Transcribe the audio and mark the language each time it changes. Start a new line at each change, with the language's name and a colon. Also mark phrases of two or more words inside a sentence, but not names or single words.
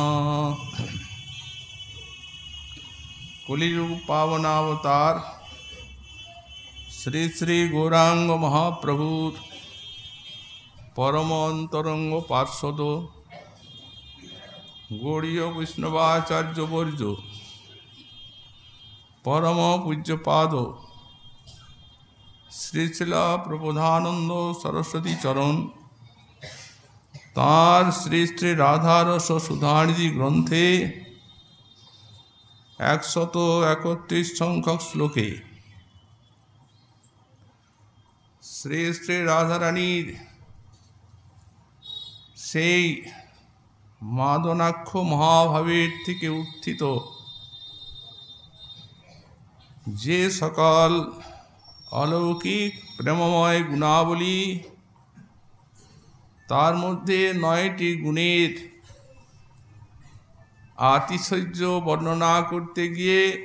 Bangla: কলিযুগ পাবনাবতার শ্রী শ্রী গৌরাঙ্গ মহাপ্রভু পরম অন্তরঙ্গ পার্ষদ গৌড়ীয় বৈষ্ণবাচার্য বর্য পরম পূজ্যপাদ শ্রী শ্রীল প্রবোধানন্দ সরস্বতী চরণ তাঁর শ্রী শ্রী রাধারস সুধানিধি গ্রন্থে 131 সংখ্যক শ্লোকে শ্রী শ্রী রাধারানীর সেই মাদনাক্ষ মহাভাবের থেকে উত্থিত যে সকল অলৌকিক প্রেমময় গুণাবলী, তার মধ্যে 9টি গুণের আতিশয্য বর্ণনা করতে গিয়ে